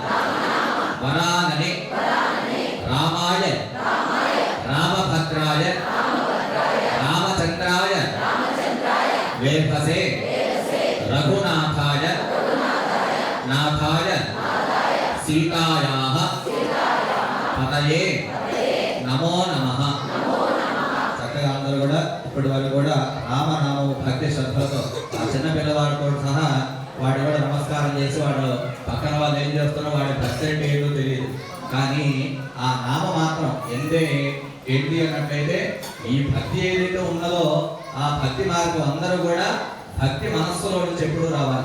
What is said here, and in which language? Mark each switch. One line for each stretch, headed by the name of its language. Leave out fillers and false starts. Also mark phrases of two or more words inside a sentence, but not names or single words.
Sanskrit: वरानने रामाय रामभद्राय रामचंद्राय वेधसे रघुनाथाय नाथाय सीतायाः पतये नमो नमः।
Telugu: చక్కగా అందరూ కూడా ఇప్పటి వరకు కూడా రామనామము భక్తి శ్రద్ధలతో ఆ చిన్న పిల్లవాడు కూడా సహా వాడు కూడా నమస్కారం చేసి వాడు పక్కన వాళ్ళు ఏం చేస్తున్నారో వాడి భక్తి అంటే ఏంటో తెలియదు, కానీ ఆ నామ మాత్రం ఏంటి అన్నట్లయితే ఈ భక్తి ఏదైతే ఉన్నదో ఆ భక్తి మార్గం అందరూ కూడా భక్తి మనస్సులో నుంచి ఎప్పుడు రావాలి.